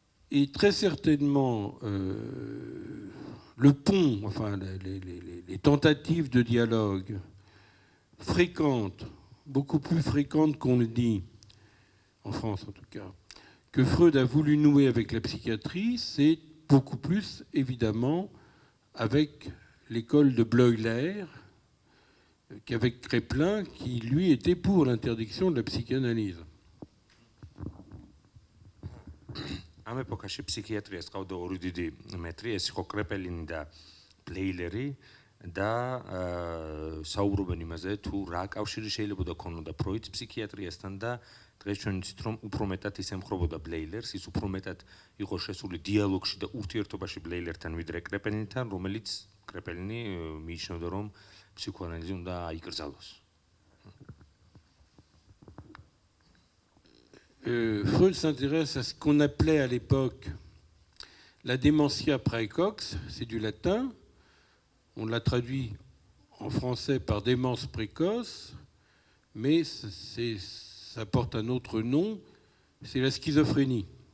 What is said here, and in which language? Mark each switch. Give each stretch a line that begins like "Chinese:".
French: Et très certainement, le pont, enfin les tentatives de dialogue fréquentes, beaucoup plus fréquentes qu'on le dit, en France en tout cas, que Freud a voulu nouer avec la psychiatrie, c'est beaucoup plus évidemment avec l'école de Bleuler qu'avec Kraepelin, qui lui était pour l'interdiction de la psychanalyse.
Georgian: ამ ეპოქაში ფსიქიატრიას ყავდა ორი დიდი მეტრი, ეს იყო კრეპელინი და პლეილერი და საუბრობენ იმაზე, თუ რა კავშირი შეიძლება ქონოდა ფროიდს ფსიქიატრიასთან და დღეს ჩვენ ვიცით, რომ უფრო მეტად ის ემხრობოდა ბლეილერს, ის უფრო მეტად იყო შესული დიალოგში და ურთიერთობაში ბლეილერთან ვიდრე კრეპელინთან, რომელიც კრეპელინი მიიჩნევდა, რომ ფსიქოანალიზი უნდა აიკრძალოს.
French: Freud s'intéresse à ce qu'on appelait à l'époque la dementia praecox, c'est du latin, on l'a traduit en français par démence précoce, mais ça porte un autre nom, c'est la schizophrénie.